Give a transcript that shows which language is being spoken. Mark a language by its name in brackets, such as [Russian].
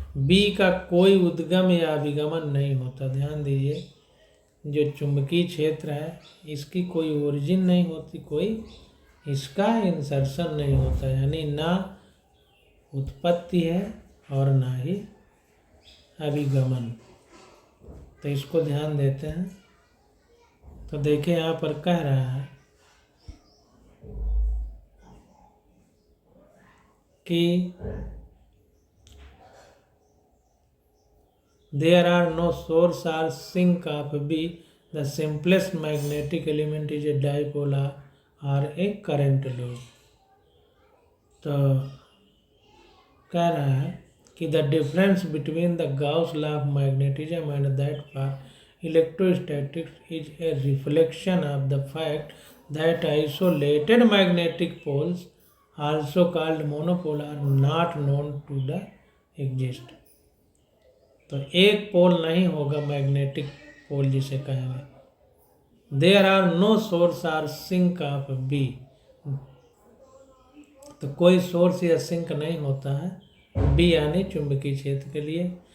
[Hindi] B का कोई उद्गम या अभिगमन नहीं होता। ध्यान दीजिए, जो चुंबकीय क्षेत्र है इसकी कोई ओरिजिन नहीं होती, कोई इसका इंसर्शन नहीं होता, यानी ना उत्पत्ति है और ना ही अभिगमन। तो इसको ध्यान देते हैं। तो देखिए यहाँ पर कह रहा है कि [English] there are no source or sink of B, the simplest magnetic element is a dipole or a current loop। [Hindi] तो कह रहा है कि [English] the difference between the Gauss law of magnetism and that for electrostatics is a reflection of the fact that isolated magnetic poles, also called monopole, are not known to the exist। [Hindi] तो एक पोल नहीं होगा magnetic pole जिसे कहेंगे। [English] there are no source or sink of B, [Hindi] तो कोई source या sink नहीं होता है बी यानी चुंबकीय क्षेत्र के लिए।